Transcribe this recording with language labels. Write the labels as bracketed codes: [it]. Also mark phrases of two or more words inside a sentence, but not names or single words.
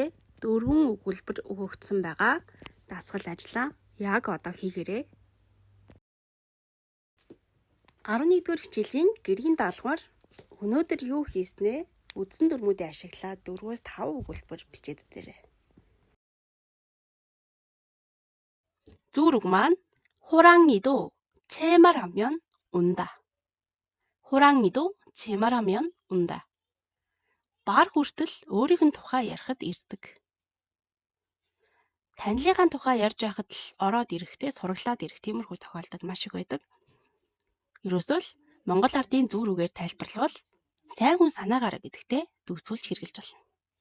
[mn] 4 өгүүлбэр өгөгдсөн байгаа. дасгал ажлаа яг одоо хийгээрэй. 11-р хичээлийн гэргийн даалгавар өнөөдөр юу хийснээ үндсэн дүрмүүдийг ашиглаад 4-5 өгүүлбэр бичээд үзээрэй. зүг рүү маань [ko] 호랑이도 제 말하면 온다. 호랑이도 제 말하면 온다. [mn] 말 хүртэл өөрийнх нь тухай ярихад ирдэг. Танилынхаа тухай ярьж байхад л ороод ирэхдээ сураглаад ирэх тиймэрхүү тохиолдол маш их байдаг. Ерөөсөө л Монгол ардын зүг рүүгээр тайлбарлавал сайн хүн санаагаараа гэдэгтэй дүгцүүлж хэрэгжилж болно.